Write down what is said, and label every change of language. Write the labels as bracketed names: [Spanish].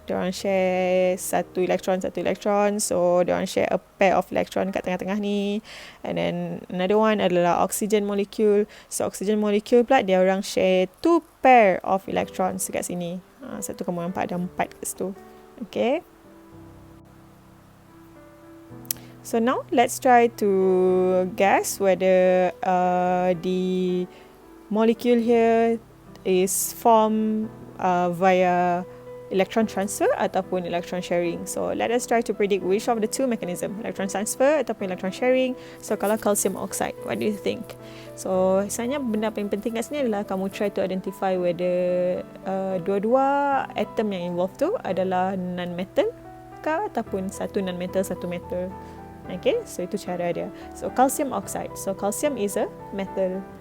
[Malay] Diorang share satu elektron. So diorang share [English] a pair of electron [Malay] kat tengah-tengah ni. [English] And then another one adalah oxygen molecule. So oxygen molecule pula diorang share 2 pair of electrons [Malay] kat sini. Satu kamu nampak ada 4 kat situ. [English] Okay, so now let's try to guess whether the molecule here is formed via electron transfer ataupun electron sharing. So let us try to predict which of the two mechanism, electron transfer ataupun electron sharing. So kalau calcium oxide, what do you think? [Malay] So sebenarnya benda paling penting kat sini adalah kamu [English] try to identify whether [Malay] dua-dua atom yang involved tu adalah non-metal ke ataupun satu non-metal, satu metal. [English] Okay, so [Malay] itu cara dia. [English] So calcium oxide. So calcium is a metal.